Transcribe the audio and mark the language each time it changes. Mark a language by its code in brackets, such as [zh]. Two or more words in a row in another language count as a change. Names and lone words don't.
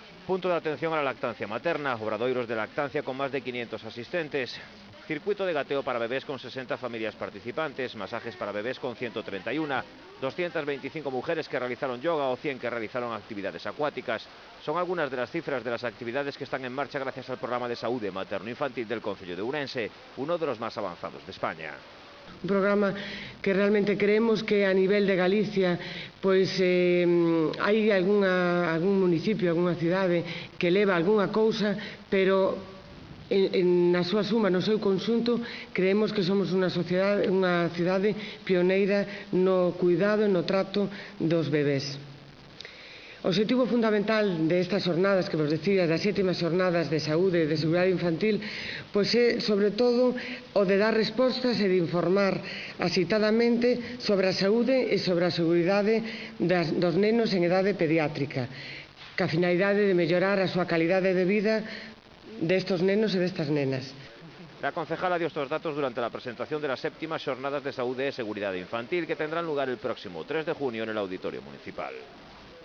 [es] punto de atención a la lactancia materna, obradoiros de lactancia con más de 500 asistentes, circuito de gateo para bebés con 60 familias participantes, masajes para bebés con 131, 225 mujeres que realizaron yoga o 100 que realizaron actividades acuáticas. Son algunas de las cifras de las actividades que están en marcha gracias al programa de saúde materno-infantil del Concello de Ourense, uno de los más avanzados de España. [gl] Un programa que realmente creemos que a nivel de Galicia hai algún municipio, algunha cidade que leva algunha cousa, pero na súa suma, no seu conxunto, creemos que somos unha cidade pioneira no cuidado e no trato dos bebés. O obxectivo fundamental destas xornadas, que vos decía, das 7ª xornadas de saúde e de seguridade infantil, pois é, sobre todo, o de dar respostas e de informar axitadamente sobre a saúde e sobre a seguridade dos nenos en idade pediátrica, ca finalidade de mellorar a súa calidade de vida destos nenos e destas nenas. [es] La concejala dio estos datos durante la presentación de las 7ª Jornadas de Salud y Seguridad Infantil que tendrán lugar el próximo 3 de junio en el Auditorio Municipal.